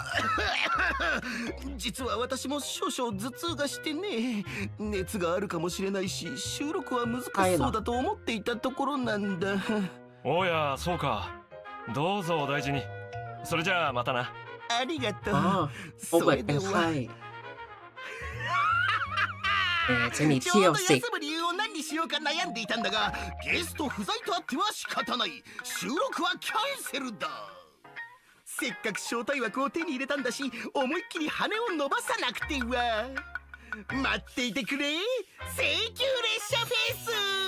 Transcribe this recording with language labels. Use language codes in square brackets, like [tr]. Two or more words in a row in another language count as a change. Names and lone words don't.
[ja] 実は私も少々頭痛がしてね、熱があるかもしれないし、収録は難しそうだと思っていたところなんだ。おや、そうか。どうぞお大事に。それじゃあまたな。ありがとう。 [th] โอเบิร์ตเป็นไข้จะหนีเที่ยวสิ [ja] 休む理由を何にしようか悩んでいたんだが、ゲスト不在とあっては仕方ない。収録はキャンセルだ。せっかく招待枠を手に入れたんだし、思いっきり羽を伸ばさなくては。待っていてくれ、請求列車フェス。